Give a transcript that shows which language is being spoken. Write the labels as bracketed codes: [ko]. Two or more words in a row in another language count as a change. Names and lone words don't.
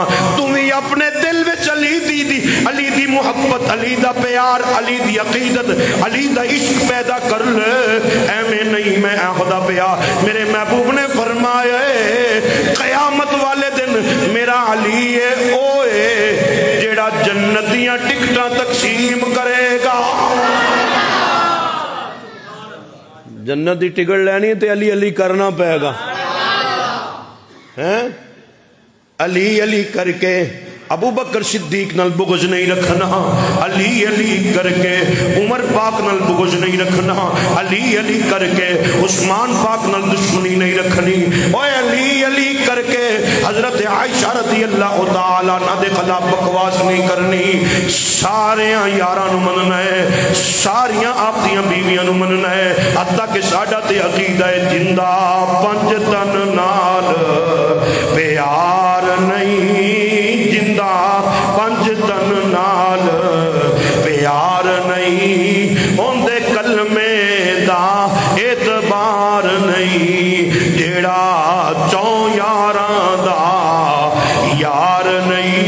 [pa] تم ہی اپنے دل وچ علی دی محبت، علی دا پیار، علی دی عقیدت، علی دا عشق پیدا کر لے. ایویں نہیں میں خدا پیا، میرے محبوب نے فرمایا قیامت والے دن میرا علی ہے اوے جیڑا جنتیاں ٹکٹاں تقسیم کرے گا. جنت دی ٹکٹ لینی تے علی علی کرنا پے گا. علی علی کر کے ابو بکر صدیق نال بغض نہیں رکھنا، علی علی کر کے عمر پاک نال بغض نہیں رکھنا، علی علی کر کے عثمان پاک نال دشمنی نہیں رکھنی. اوے علی علی کر کے حضرت عائشہ [ar] رضی اللہ تعالیٰ عنہ [pa] دے خلاف بکواس نہیں کرنی. ساریاں یاراں نو مننا ہے، ساریاں آپ دیاں بیویاں نو مننا ہے، حتیٰ کہ ساڈا تے عقیدہ ہے جندہ پنج تن نال پیار نہیں، جندہ پنج تن نال پیار نہیں، اوندے کلمے دا اعتبار نہیں، جیڑا چوں یاراں دا یار نہیں.